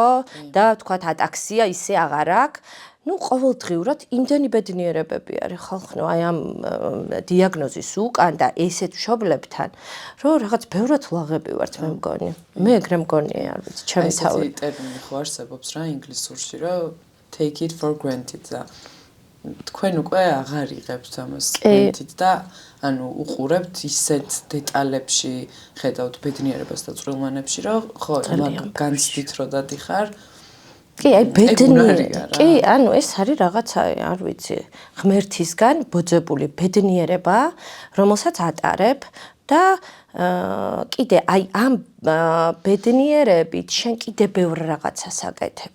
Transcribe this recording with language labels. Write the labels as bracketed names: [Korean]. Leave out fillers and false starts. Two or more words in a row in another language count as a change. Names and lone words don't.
[Georgian] და ვთქვათ, ატაქსია ისე აღარ აქვს. ну ყოველდღიურად იმდენი ბედნიერებები არის ხალხო, აი ამ დიაგნოზის უკან და ესეთ მშობლებთან, რომ რაღაც ბევრად ლაღები ვართ მე მგონი. მე ეგრე მგონი, არ ვიცი, ჩემი თავი. ეს ტერმინი ხო არსებობს რა ინგლისურში, რომ [English] take it for granted [Georgian] და თქვენ უკვე აღარ იღებთ ამას granted და ანუ უყურებთ ისეთ დეტალებში, ხედავთ ბედნიერებას და წვრილმანებში, რომ ხო, მაგ განცდით რომ დადიხარ. კი, აი ბედნიერება. კი, ანუ ეს არის რაღაცა, არ ვიცი, ღმერთისგან ბოძებული ბედნიერება, რომელსაც ატარებ და კიდე აი ამ ბედნიერებით შენ კიდე ბევრ რაღაცას აკეთებ.